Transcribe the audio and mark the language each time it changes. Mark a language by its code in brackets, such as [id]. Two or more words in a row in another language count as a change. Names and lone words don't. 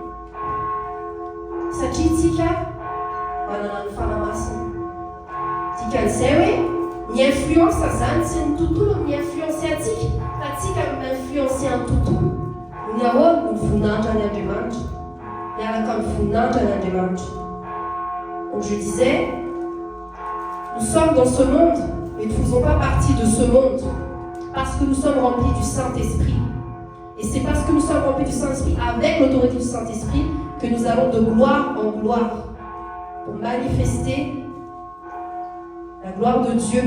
[mg] Satria tsika manana ny fanamasina. Dikan'izay hoe ny influence zany tsy ny tontolo mi-influence antsika fa tsika mi-influence ny tontolo. Ny ahoana ny voninahitra ny Andriamanitra, miaraka amin'ny voninahitra ny Andriamanitra. [fr] Donc je disais, nous sommes dans ce monde, mais nous ne faisons pas partie de ce monde parce que nous sommes remplis du Saint-Esprit. Et c'est parce que nous sommes remplis du Saint-Esprit, avec l'autorité du Saint-Esprit, que nous allons de gloire en gloire pour manifester la gloire de Dieu.